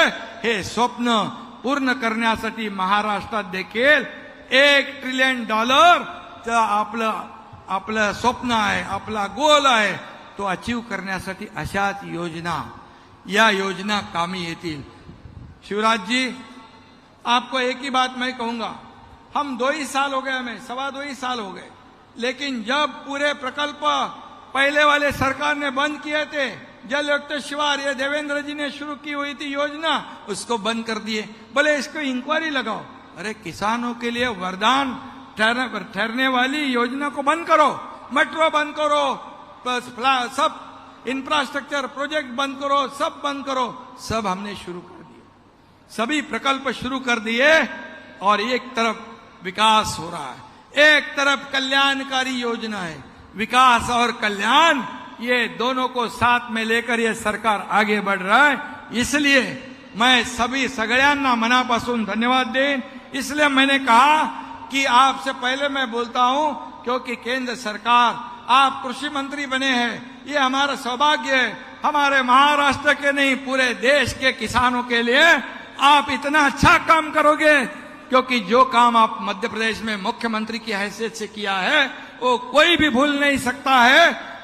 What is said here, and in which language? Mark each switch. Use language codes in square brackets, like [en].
[mr] हे स्वप्न पूर्ण करण्यासाठी महाराष्ट्रात देखील $1 ट्रिलियन आपलं स्वप्न आहे, आपला गोल आहे. तो अचीव करण्यासाठी अशाच योजना, या योजना कामी येतील. [hi] शिवराज जी, आपको एक ही बात मैं कहूंगा, हम 2 ही साल हो गए, हमें 2.25 ही साल हो गए, लेकिन जब पूरे प्रकल्प पहले वाले सरकार ने बंद किए थे, जल युक्त शिवार, ये देवेंद्र जी ने शुरू की हुई थी योजना, उसको बंद कर दिए. बोले इसको इंक्वायरी लगाओ. अरे किसानों के लिए वरदान ठहरने वाली योजना को बंद करो, मेट्रो बंद करो, सब इंफ्रास्ट्रक्चर प्रोजेक्ट बंद करो, सब बंद करो. सब हमने शुरू कर दिए, सभी प्रकल्प शुरू कर दिए. और एक तरफ विकास हो रहा है, एक तरफ कल्याणकारी योजना है. विकास और कल्याण, ये दोनों को साथ में लेकर ये सरकार आगे बढ़ रहा है. इसलिए मैं सभी [mr] सगळ्यांना मनापासून धन्यवाद [hi] दें. इसलिए मैंने कहा कि आपसे पहले मैं बोलता हूं, क्योंकि केंद्र सरकार, आप कृषि मंत्री बने हैं, ये हमारा सौभाग्य है. हमारे महाराष्ट्र के नहीं, पूरे देश के किसानों के लिए आप इतना अच्छा काम करोगे, क्योंकि जो काम आप मध्य प्रदेश में मुख्यमंत्री की हैसियत से किया है वो कोई भी भूल नहीं सकता है.